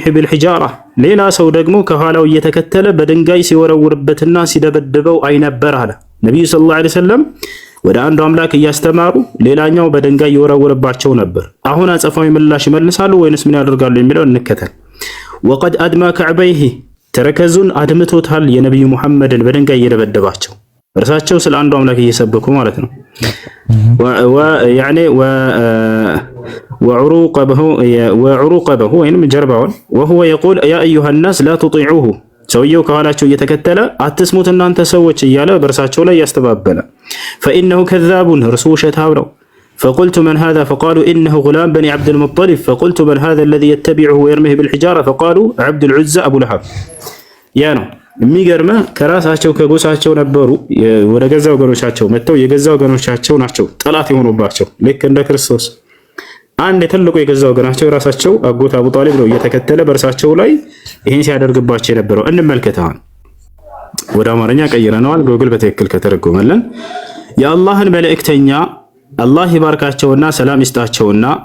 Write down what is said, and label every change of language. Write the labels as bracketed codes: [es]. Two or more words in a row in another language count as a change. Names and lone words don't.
[am] ቢልሒጃራ፣ ሌላ ሰው ደግሞ ከኋላው እየተከተለ በድንጋይ ሲወረውርበትና ሲደበድበው አይነበር አለ ነቢዩ [ar] صلى الله عليه وسلم። [am] ወደ አንዱ አምላክ እያስተማሩ ሌላኛው በድንጋይ ይወረውርባቸው ነበር። አሁን አጸፋዊ ምላሽ ይመልሳሉ ወይንስ ምን ያደርጋሉ የሚለው እንከተል። [ar] وقد أدمى كعبيه [am] ተረከዙን አድምቶታል የነብዩ ሙሐመድን በድንጋይ እየደበደባቸው እርሳቸው ስለ አንዱ አምላክ እየሰበኩ ማለት ነው። ወያኔ ወዑሩቀበሁ ወይንም ጀርባውን [ar] وهو يقول يا ايها الناس لا تطيعوه [am] ሰውየው ከኋላቸው እየተከተለ አትስሙት እናንተ ሰዎች እያለ በእርሳቸው ላይ ያስተባበለ [ar] فانه كذاب [am] እርሱ ውሸታም ነው። [ar] فقلت من هذا فقالوا انه غلام بني عبد المطلب فقلت من هذا الذي يتبعه ويرميه بالحجاره فقالوا عبد العزى ابو لهب [am] ያ ነው የሚገርመ ከራሳቸው ከጎሳቸው ነበሩ ወደ ገዛ ወገኖቻቸው መጥተው የገዛ ወገኖቻቸው ናቸው ጠላት የሆኑባቸው ልክ እንደ ክርስቶስ አንድ የተልቆ የገዛ ወገናቸው ራሳቸው አጎት አቡ ጣሊብ ነው እየተከተለ በእርሳቸው ላይ ይሄን ሲያደርግባቸው የነበረው እንመልከታን። ወደ አማርኛ ቀይረነዋል ጎግል በትክክል ከተረጎመልን የአላህን መልእክተኛ አላህ ይባርካቸውና ሰላም ይስጣቸውና